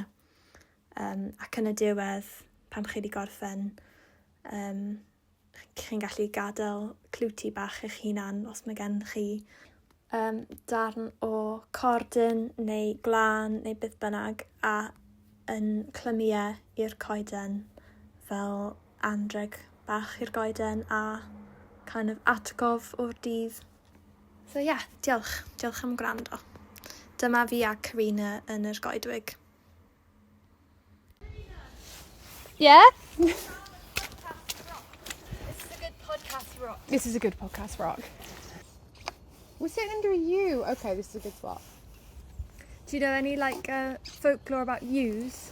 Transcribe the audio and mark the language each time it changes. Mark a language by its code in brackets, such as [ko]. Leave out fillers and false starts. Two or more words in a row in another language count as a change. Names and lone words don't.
[cy] Ac yn y diwedd, pan chi wedi gorffen, chi'n gallu gadael clwti bach eich hunan os mae gen chi darn o cordyn neu glân neu beth bynnag a yn clymiau i'r coeden fel anreg bach i'r goeden a [en] kind of [cy] atgof o'r dydd. So diolch. Diolch am gwrando. Dyma fi a Karina yn yr goedwig. [en] Yeah? This is a good podcast rock. This is a good podcast rock. We're sitting under a yew. Okay, this is a good spot. Do you know any folklore about yews?